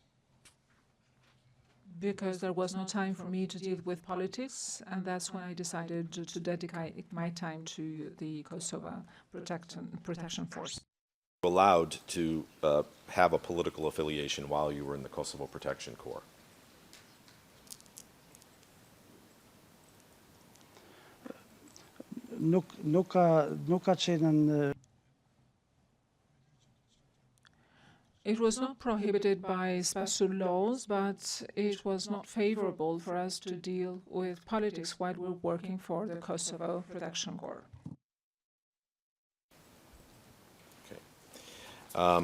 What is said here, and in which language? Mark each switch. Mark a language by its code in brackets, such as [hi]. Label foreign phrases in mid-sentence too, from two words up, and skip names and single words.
[en] Because there was no time for me to deal with politics, and that's when I decided to dedicate my time to the Kosovo Protection Force. Allowed to have a political affiliation while you were in the Kosovo Protection Corps? [sq] Nuk ka qenë në [en] It was not prohibited by special laws, but it was not favorable for us to deal with politics while we were working for the Kosovo Protection Corps. Okay.